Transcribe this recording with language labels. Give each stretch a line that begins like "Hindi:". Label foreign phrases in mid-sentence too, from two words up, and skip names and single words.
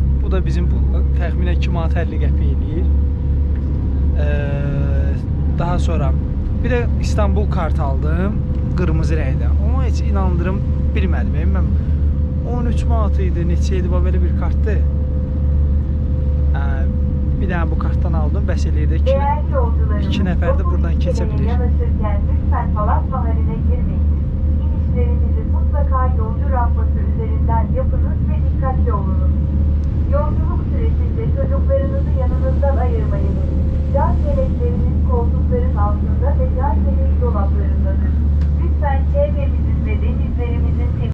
Azerbaijani: Bu da bizim təxminən 2 manat 50 qəpik eləyir. Daha sonra bir də İstanbul kart aldım. Qırmızı rəngdə. Ona heç inandırım bilmədim. Mən 13 manat idi, neçə idi belə bir kartdır. Bir dənə bu kartdan aldım, bəs eləyir ki, 2 nəfər də buradan keçə bilir.
Turkish: Lütfen Palas Mahalline girmeyiniz. İnişlerinizi mutlaka yolcu rampası üzerinden yapınız ve dikkatli olunuz. Yolculuk süresinde çocuklarınızı yanınızdan ayırmayınız. Cam yelekleriniz koltukların altında ve cam yelek dolaplarındadır. Lütfen çevremizin ve denizlerimizin